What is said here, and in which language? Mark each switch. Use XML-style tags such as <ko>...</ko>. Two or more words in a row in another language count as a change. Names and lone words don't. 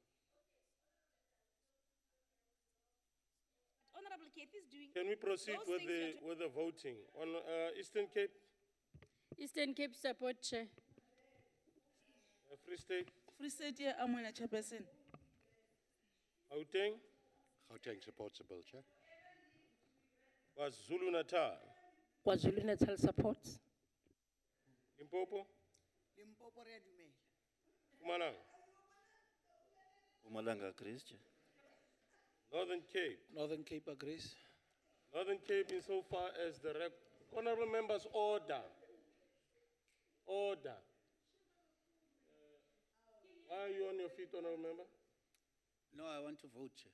<en>Honorable Cape is doing. Can we proceed with the voting on Eastern Cape? Eastern Cape support, Chair. Free State? Free State, yeah, I'm on a chairperson. Gauteng? Gauteng supports the bill, Chair. KwaZulu Natal? KwaZulu Natal supports. Limpopo?</en> <nso>Limpopo re a dumela.</nso> <en>Mpumalanga? Mpumalanga agrees, Chair. Northern Cape? Northern Cape agrees. Northern Cape insofar as the honorable members order. Order. Why are you on your feet, honorable member? No, I want to vote, Chair.</en>